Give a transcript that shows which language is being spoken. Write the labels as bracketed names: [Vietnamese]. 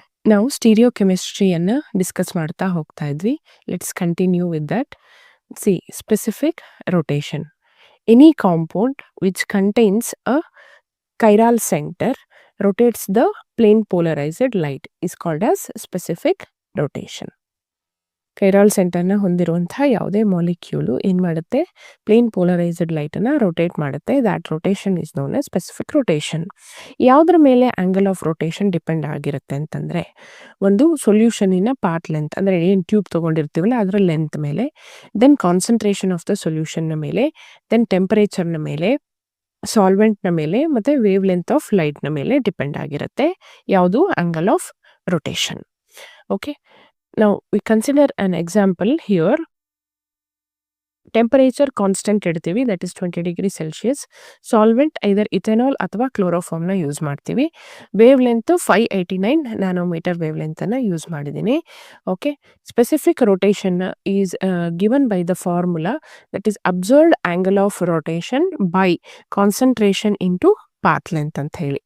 [Kannada] ನಾವು stereo ಕೆಮಿಸ್ಟ್ರಿಯನ್ನು discuss ಮಾಡ್ತಾ ಹೋಗ್ತಾ ಇದ್ವಿ. [English] Let's continue with that. C specific rotation. Any compound which contains a chiral center rotates the plane polarized light is called as specific rotation. [Kannada] ಕೈರಾಲ್ ಸೆಂಟರ್ನ ಹೊಂದಿರುವಂಥ ಯಾವುದೇ molecule ಏನು ಮಾಡುತ್ತೆ, plane polarised ಲೈಟನ್ನು rotate ಮಾಡುತ್ತೆ. [English] That rotation is known as specific rotation. [Kannada] ಯಾವುದ್ರ ಮೇಲೆ angle of rotation depend ಆಗಿರುತ್ತೆ ಅಂತಂದರೆ, ಒಂದು ಸೊಲ್ಯೂಷನಿನ ಪಾರ್ಟ್ ಲೆಂತ್, ಅಂದರೆ ಏನು ಟ್ಯೂಬ್ ತೊಗೊಂಡಿರ್ತೀವಲ್ಲ ಅದರ ಲೆಂತ್ ಮೇಲೆ, ದೆನ್ ಕಾನ್ಸಂಟ್ರೇಷನ್ ಆಫ್ ದ ಸೊಲ್ಯೂಷನ್ನ ಮೇಲೆ, ದೆನ್ ಟೆಂಪರೇಚರ್ನ ಮೇಲೆ, ಸಾಲ್ವೆಂಟ್ನ ಮೇಲೆ, ಮತ್ತು ವೇವ್ ಲೆಂತ್ ಆಫ್ ಲೈಟ್ನ ಮೇಲೆ ಡಿಪೆಂಡ್ ಆಗಿರುತ್ತೆ ಯಾವುದು angle of rotation. [English] Okay, now we consider an example here. [Kannada] Temperature constant ಇಡ್ತೀವಿ, [English] That is 20 degree Celsius. [Kannada] Solvent either ethanol ಅಥವಾ ಕ್ಲೋರೋಫಾರ್ಮ್ನ ಯೂಸ್ ಮಾಡ್ತೀವಿ. Wave length 589 nanometre wave ಲೆಂತನ್ನು use ಮಾಡಿದ್ದೀನಿ. [English] okay, specific rotation is given by the formula that is observed angle of rotation by concentration into path length [Kannada] ಅಂತ ಹೇಳಿ.